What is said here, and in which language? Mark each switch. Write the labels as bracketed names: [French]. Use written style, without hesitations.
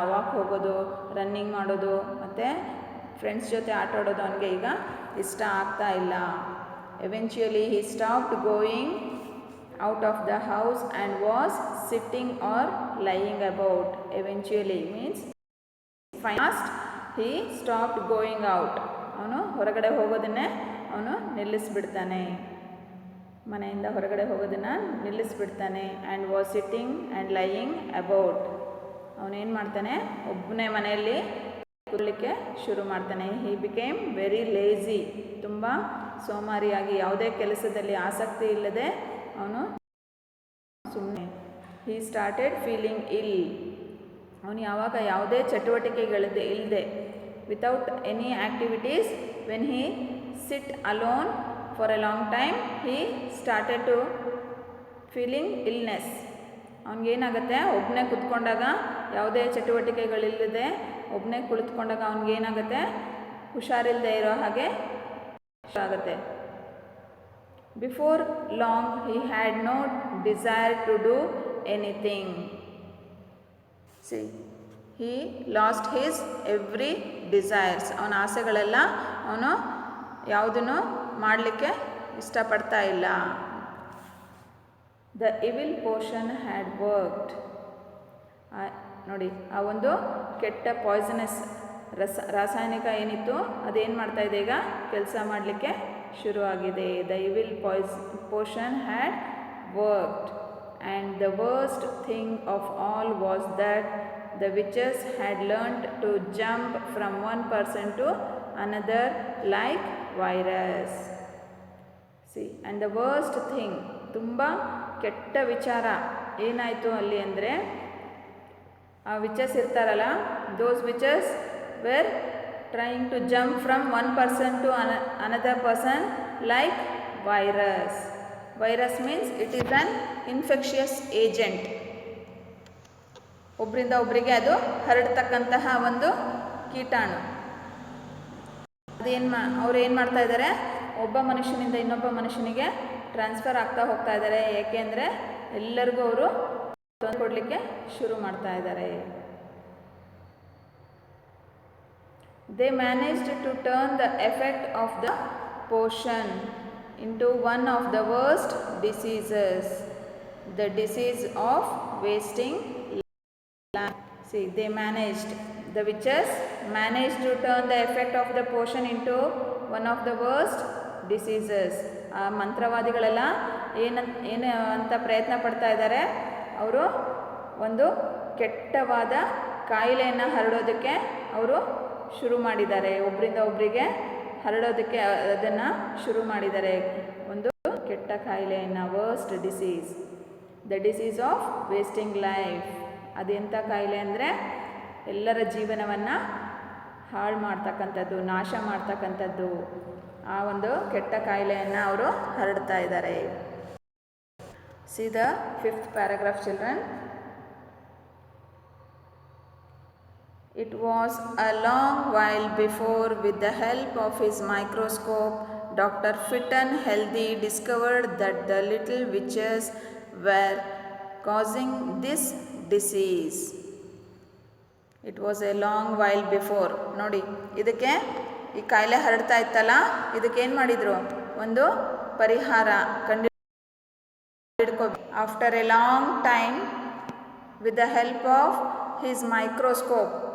[Kannada] Walk ಹೋಗೋದು, running ಮಾಡೋದು ಮತ್ತು ಫ್ರೆಂಡ್ಸ್ ಜೊತೆ ಆಟ ಆಡೋದು ಅವನಿಗೆ ಈಗ ಇಷ್ಟ ಆಗ್ತಾ ಇಲ್ಲ. [English] Eventually he stopped going out of the house and was sitting or lying about. Eventually means fast he stopped going out. [Kannada] ಅವನು ಹೊರಗಡೆ ಹೋಗೋದನ್ನೇ ಅವನು ನಿಲ್ಲಿಸ್ಬಿಡ್ತಾನೆ, ಮನೆಯಿಂದ ಹೊರಗಡೆ ಹೋಗೋದನ್ನು ನಿಲ್ಲಿಸ್ಬಿಡ್ತಾನೆ. [English] And was sitting and lying about. [Kannada] ಅವನೇನು ಮಾಡ್ತಾನೆ, ಒಬ್ಬನೇ ಮನೆಯಲ್ಲಿ ಕೂರಲಿಕ್ಕೆ ಶುರು ಮಾಡ್ತಾನೆ. [English] He became very lazy. [Kannada] ತುಂಬ ಸೋಮಾರಿಯಾಗಿ, ಯಾವುದೇ ಕೆಲಸದಲ್ಲಿ ಆಸಕ್ತಿ ಇಲ್ಲದೆ ಅವನು ಸುಮ್ಮನೆ. [English] He started feeling ill. [Kannada] ಅವನು ಯಾವಾಗ ಯಾವುದೇ ಚಟುವಟಿಕೆಗಳಿಲ್ಲದೆ [English] without any activities. When he sit alone for a long time, he started to feeling illness. [Kannada] ಅವನಿಗೇನಾಗುತ್ತೆ, ಒಬ್ಬನೇ ಕುತ್ಕೊಂಡಾಗ ಯಾವುದೇ ಚಟುವಟಿಕೆಗಳಿಲ್ಲದೆ ಒಬ್ಬನೇ ಕುಳಿತುಕೊಂಡಾಗ ಅವನಿಗೇನಾಗುತ್ತೆ, ಹುಷಾರಿಲ್ಲದೆ ಇರೋ ಹಾಗೆ ಆಗುತ್ತೆ. [English] Before long he had no desire to do anything. See, he lost his every desires. [Kannada] ಅವನ ಆಸೆಗಳೆಲ್ಲ ಅವನು ಯಾವುದನ್ನು ಮಾಡಲಿಕ್ಕೆ ಇಷ್ಟಪಡ್ತಾ ಇಲ್ಲ. [English] The evil potion had worked. [Kannada] ನೋಡಿ, ಆ ಒಂದು ಕೆಟ್ಟ ಪಾಯ್ಸನಸ್ ರಾಸಾಯನಿಕ ಏನಿತ್ತು ಅದೇನು ಮಾಡ್ತಾ ಇದೆ, ಈಗ ಕೆಲಸ ಮಾಡಲಿಕ್ಕೆ ಶುರುವಾಗಿದೆ. [English] The evil potion had worked, and the worst thing of all was that the witches had learnt to jump from one person to another like virus. See, and the worst thing, [Kannada] ತುಂಬ ಕೆಟ್ಟ ವಿಚಾರ ಏನಾಯಿತು ಅಲ್ಲಿ ಅಂದರೆ, ಆ witches ಇರ್ತಾರಲ್ಲ, [English] those witches were trying to jump from one person to another person like virus. Virus means it is an infectious agent. [Kannada] ಒಬ್ಬರಿಂದ ಒಬ್ಬರಿಗೆ ಅದು ಹರಡ್ತಕ್ಕಂತಹ ಒಂದು ಕೀಟಾಣು. ಅವ್ರು ಏನು ಮಾಡ್ತಾ ಇದ್ದಾರೆ, ಒಬ್ಬ ಮನುಷ್ಯನಿಂದ ಇನ್ನೊಬ್ಬ ಮನುಷ್ಯನಿಗೆ ಟ್ರಾನ್ಸ್ಫರ್ ಆಗ್ತಾ ಹೋಗ್ತಾ ಇದ್ದಾರೆ. ಏಕೆಂದರೆ ಎಲ್ಲರಿಗೂ ಅವರು ತೊಂದರೆ ಕೊಡಲಿಕ್ಕೆ ಶುರು ಮಾಡ್ತಾ ಇದ್ದಾರೆ. [English] They managed to turn the effect of the potion into one of the worst diseases, the disease of wasting life. See, they managed, the witches managed to turn the effect of the potion into one of the worst diseases. [Kannada] ಆ ಮಂತ್ರವಾದಿಗಳೆಲ್ಲ ಏನು ಅಂತ ಪ್ರಯತ್ನ ಪಡ್ತಾ ಇದ್ದಾರೆ, ಅವರು ಒಂದು ಕೆಟ್ಟವಾದ ಕಾಯಿಲೆಯನ್ನು ಹರಡೋದಕ್ಕೆ ಅವರು ಶುರು ಮಾಡಿದ್ದಾರೆ. ಒಬ್ಬರಿಂದ ಒಬ್ಬರಿಗೆ ಹರಡೋದಕ್ಕೆ ಅದನ್ನು ಶುರು ಮಾಡಿದ್ದಾರೆ, ಒಂದು ಕೆಟ್ಟ ಕಾಯಿಲೆಯನ್ನು. [English] Worst disease, the disease of wasting life. [Kannada] ಅದೆಂಥ ಕಾಯಿಲೆ ಅಂದರೆ ಎಲ್ಲರ ಜೀವನವನ್ನು ಹಾಳು ಮಾಡ್ತಕ್ಕಂಥದ್ದು, ನಾಶ ಮಾಡ್ತಕ್ಕಂಥದ್ದು. ಆ ಒಂದು ಕೆಟ್ಟ ಕಾಯಿಲೆಯನ್ನು ಅವರು ಹರಡ್ತಾ ಇದ್ದಾರೆ. [English] See the 5th paragraph, children. It was a long while before, with the help of his microscope, Dr. Fitton Healthy discovered that the little witches were causing this disease. It was a long while before. [Kannada] ನೋಡಿ, ಇದಕ್ಕೆ ಈ ಕಾಯಿಲೆ ಹರಡ್ತಾ ಇತ್ತಲ್ಲ, ಇದಕ್ಕೆ ಏನು ಮಾಡಿದರು, ಒಂದು ಪರಿಹಾರ ಕಂಡು [English] after a long time with the help of his microscope.